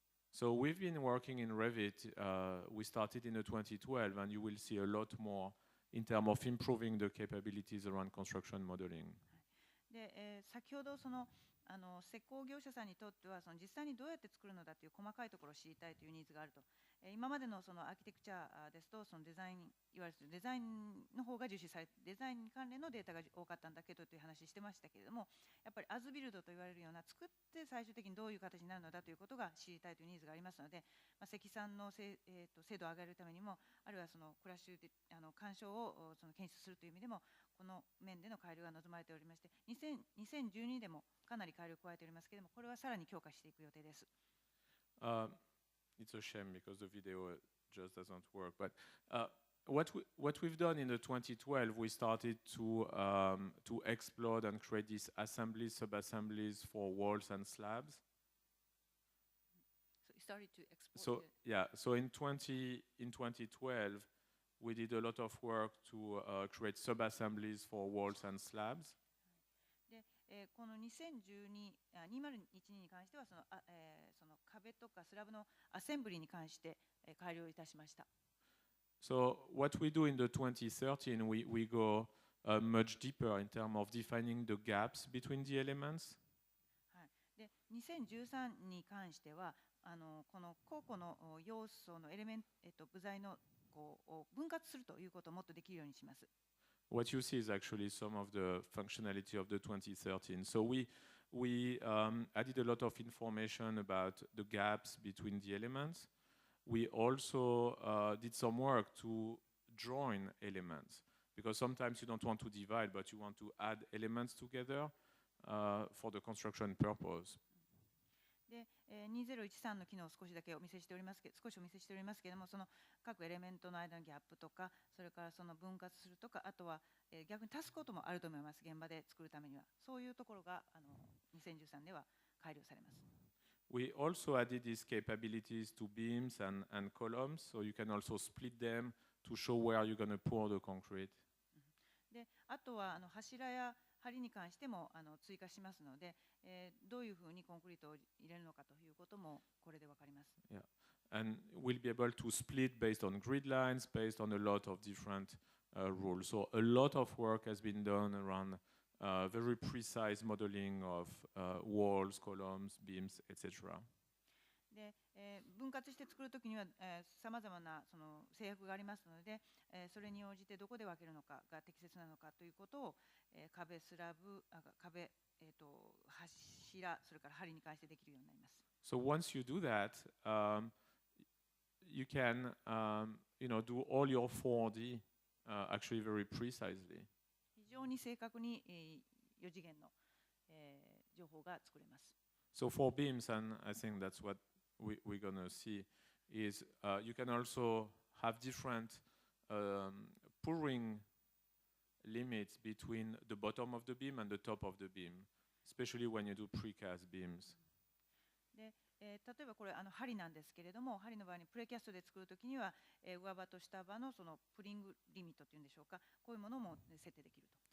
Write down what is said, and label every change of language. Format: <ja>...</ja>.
<en>So we've been working in Revit. We started in 2012, and you will see a lot more in terms of improving the capabilities around construction modeling.</en> <ja>で、先ほど施工業者さんにとっては実際にどうやって作るのだという細かいところを知りたいというニーズがあると。今までのアーキテクチャですとデザイン、いわゆるデザインの方が重視されて、デザイン関連のデータが多かったんだけどという話してましたけれども、やっぱりアズビルドと言われるような作って最終的にどういう形になるのだということが知りたいというニーズがありますので、積算の精度を上げるためにも、あるいはクラッシュで干渉を検出するという意味でも、この面での改良が望まれておりまして、2012でもかなり改良を加えておりますけれども、これはさらに強化していく予定です。</ja> <en>It's a shame because the video just doesn't work. But what we've done in the 2012, we started to explode and create these assemblies, sub-assemblies for walls and slabs. So you started to explode. So in 2012, we did a lot of work to create sub-assemblies for walls and slabs.</en> <ja>この2012に関してはその壁とかスラブのアセンブリに関して改良いたしました。</ja> <en>So what we do in the 2013, we go much deeper in terms of defining the gaps between the elements.</en> <ja>で、2013に関してはこの個々の要素のエレメント、部材の分割するということをもっとできるようにします。</ja> <en>What you see is actually some of the functionality of the 2013. So we added a lot of information about the gaps between the elements. We also did some work to join elements, because sometimes you don't want to divide, but you want to add elements together for the construction purpose.</en> <ja>で、2013の機能を少しお見せしておりますけれども、その各エレメントの間のギャップとか、それからその分割するとか、あとは逆に足すこともあると思います。現場で作るためには、そういうところが2013では改良されます。</ja> <en>We also added these capabilities to beams and columns, so you can also split them to show where you're going to pour the concrete.</en> <ja>で、あとは柱や梁に関しても追加しますので、どういうふうにコンクリートを入れるのかということもこれでわかります。</ja> <en>Yeah, and we'll be able to split based on grid lines, based on a lot of different rules. So a lot of work has been done around very precise modeling of walls, columns, beams, etc.</en> <ja>で分割して作るときにはさまざまなその制約がありますので、それに応じてどこで分けるのかが適切なのかということを、壁、スラブ、壁、柱、それから梁に関してできるようになります。</ja> <en>So once you do that, you can do all your 4D actually very precisely.</en> <ja>非常に正確に4次元の情報が作れます。</ja> <en>So for beams, and I think that's what we're going to see, is you can also have different pouring limits between the bottom of the beam and the top of the beam, especially when you do precast beams.</en> <ja>で例えばこれ梁なんですけれども、梁の場合にプレキャストで作るときには、上場と下場のそのプリングリミットというんでしょうか、こういうものも設定できると。</ja>